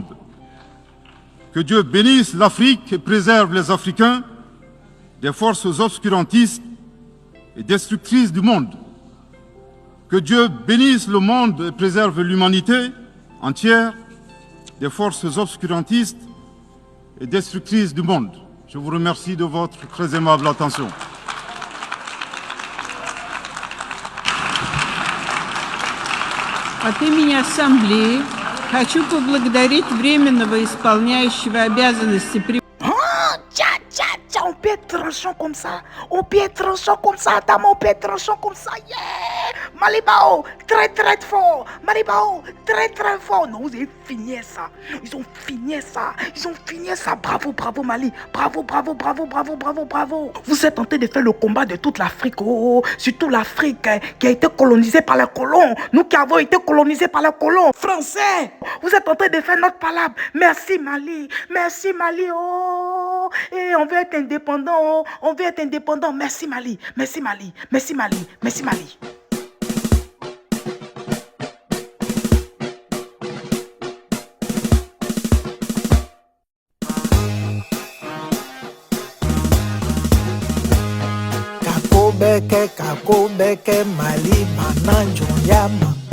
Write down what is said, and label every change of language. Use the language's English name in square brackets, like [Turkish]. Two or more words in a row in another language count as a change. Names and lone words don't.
[French] Que Dieu bénisse l'Afrique et préserve les Africains des forces obscurantistes et destructrices du monde. Que Dieu bénisse le monde et préserve l'humanité entière des forces obscurantistes et destructrices du monde. Je vous remercie de votre très aimable attention. [Russian] От имени Ассамблеи хочу поблагодарить временного исполняющего обязанности [French] On peut être tranchant comme ça. On peut être tranchant comme ça, dame. On peut être tranchant comme ça. Yeah! Malibao, très très fort. Malibao, très très fort. Non, vous avez fini ça. Ils ont fini ça. Ils ont fini ça. Bravo, bravo Mali. Bravo, bravo, bravo, bravo, bravo, bravo. Vous êtes en train de faire le combat de toute l'Afrique. Oh, surtout l'Afrique qui a été colonisée par les colons. Nous qui avons été colonisés par les colons français. Vous êtes en train de faire notre palabre. Merci Mali. Merci Mali. Oh, et on veut être indépendant. Oh. On veut être indépendant. Merci Mali. Merci Mali. Merci Mali. Merci Mali. Kakobeke Mali mananjo yama.